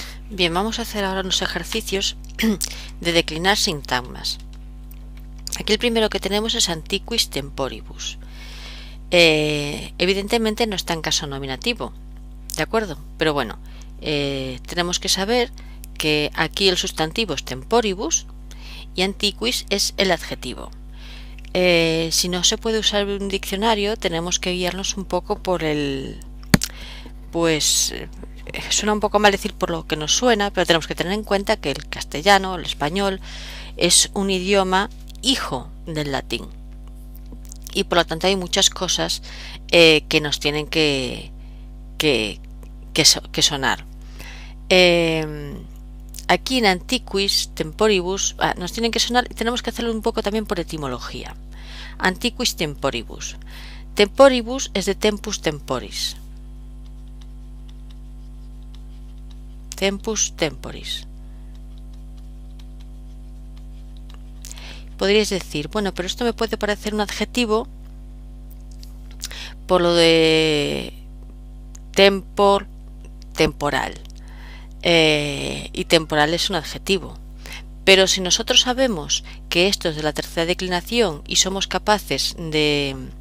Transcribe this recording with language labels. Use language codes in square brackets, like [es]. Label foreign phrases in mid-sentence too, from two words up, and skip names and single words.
[es] Bien, vamos a hacer ahora unos ejercicios de declinar sintagmas. Aquí el primero que tenemos es [la] antiquis temporibus. [es] Evidentemente no está en caso nominativo, ¿de acuerdo? Pero bueno, tenemos que saber que aquí el sustantivo es temporibus y antiquis es el adjetivo. Si no se puede usar un diccionario, tenemos que guiarnos un poco por el... suena un poco mal decir por lo que nos suena, pero tenemos que tener en cuenta que el castellano, el español, es un idioma hijo del latín. Y por lo tanto hay muchas cosas que nos tienen que sonar. Aquí en [la] antiquis temporibus [es] nos tienen que sonar y tenemos que hacerlo un poco también por etimología. [la] Antiquis temporibus. [es] Temporibus es de [la] tempus temporis. Tempus temporis. [es] Podríais decir, bueno, pero esto me puede parecer un adjetivo por lo de tempor, temporal. Y temporal es un adjetivo. Pero si nosotros sabemos que esto es de la tercera declinación y somos capaces de